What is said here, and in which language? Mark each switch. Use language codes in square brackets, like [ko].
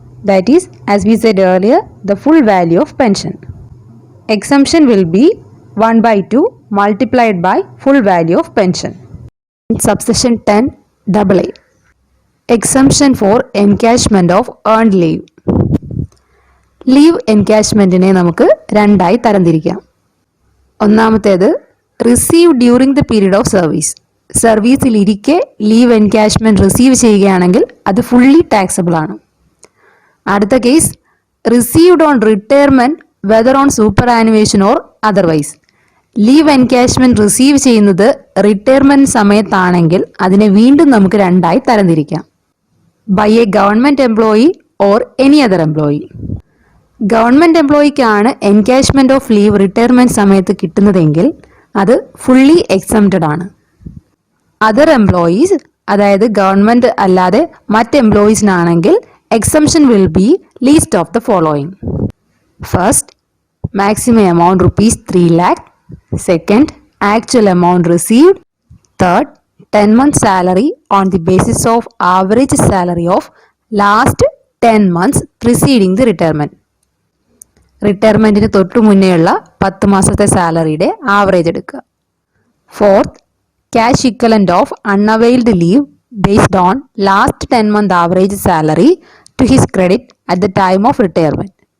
[en] That is, as we said earlier, the full value of pension. Exemption will be 1/2 multiplied by full value of pension. In subsection 10 AA. Exemption for encashment of earned leave. [ml] Leave എൻകാഷ്മെൻറ്റിനെ നമുക്ക് 2ആയി തരംതിരിക്കാം. ഒന്നാമത്തേത് [en] Receive during the period of service. [ml] സർവീസിലിരിക്കെ leave എൻകാഷ്മെൻറ്റ് receive ചെയ്യുകയാണെങ്കിൽ അത് fully taxable ആണ്. അടുത്ത [en] Case received on retirement whether on superannuation or otherwise. [ml] Leave എൻകാഷ്മെൻറ്റ് receive ചെയ്യുന്നത് retirement സമയത്താണെങ്കിൽ അതിനെ വീണ്ടും നമുക്ക് 2ആയി തരംതിരിക്കാം. [en] by a government employee or any other employee. [ml] Government എംപ്ലോയിക്കാണ് എൻകാഷ്മെൻറ്റ് of leave retirement സമയത്ത് കിട്ടുന്നതെങ്കിൽ അത് ഫുള്ളി എക്സംപ്റ്റഡ് ആണ്. അതർ എംപ്ലോയീസ്, അതായത് ഗവൺമെൻറ് അല്ലാതെ മറ്റ് എംപ്ലോയീസിനാണെങ്കിൽ [en] Exemption will be least of the following. [ml] First, [en] maximum amount rupees 3 lakh. Second, actual amount received. Third, 10 months salary on the basis of average salary of last 10 months preceding the retirement. [ml] റിട്ടയർമെൻറ്റിന് തൊട്ടു മുന്നേയുള്ള 10 മാസത്തെ സാലറിയുടെ average എടുക്കുക. [en] Fourth, cash equivalent of unavailed leave based on last 10 month average salary to his credit at the time of retirement.